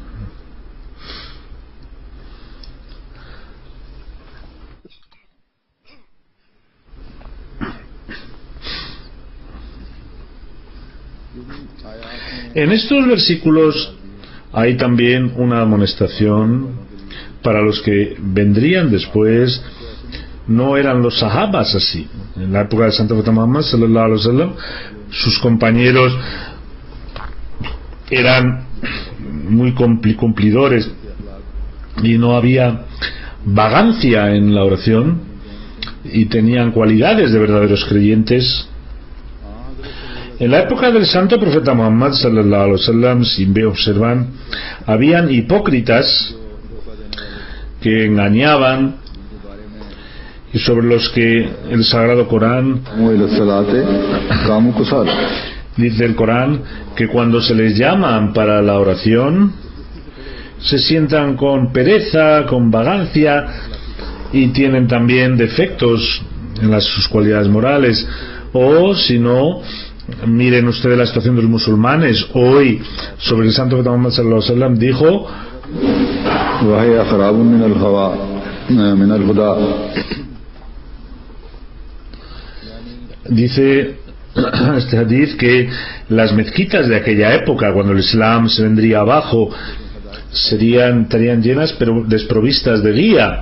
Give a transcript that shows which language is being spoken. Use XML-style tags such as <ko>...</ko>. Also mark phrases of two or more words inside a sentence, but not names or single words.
<es>En estos versículos hay también una amonestación para los que vendrían después. No eran los sahabas así. En la época del Santo Profeta Muhammad</es> <ar>صلى الله عليه وسلم,</ar> <es>sus compañeros eran muy cumplidores y no había vagancia en la oración, y tenían cualidades de verdaderos creyentes. En la época del Santo Profeta Muhammad</es> <ar>صلى الله عليه وسلم,</ar> <es>si observan, habían hipócritas que engañaban y sobre los que el Sagrado Corán dice el Corán que cuando se les llaman para la oración se sientan con pereza, con vagancia, y tienen también defectos en sus cualidades morales. O si no, miren ustedes la situación de los musulmanes hoy. Sobre el Santo Profeta Muhammad</es> <ar>صلى الله عليه وسلم</ar> <es>dijo: dice este hadith que las mezquitas de aquella época, cuando el Islam se vendría abajo, estarían llenas pero desprovistas de guía.</es>